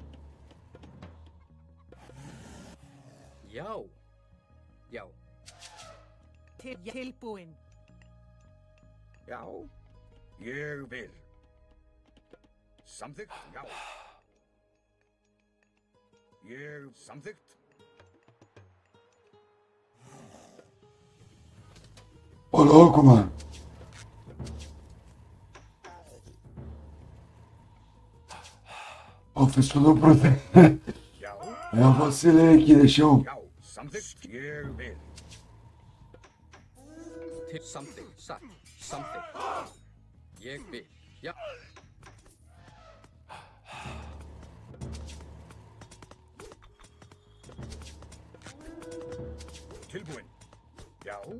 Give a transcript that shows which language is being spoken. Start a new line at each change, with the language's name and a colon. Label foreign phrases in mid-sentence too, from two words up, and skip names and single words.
Icelandic: Já. Já. Tilbúin. Já. Ég vil. Samþykkt, já. Ég samþykkt.
Portuguese: Ô louco, mano. Ó, fez tudo pro...
Icelandic: Já.
Portuguese: Eu vacilei aqui, deixa eu...
Icelandic: Já. Samþykkt, ég vil. Til samþykkt. Satt. Samþykkt. Ég vil. Já. Tilbúin. Já.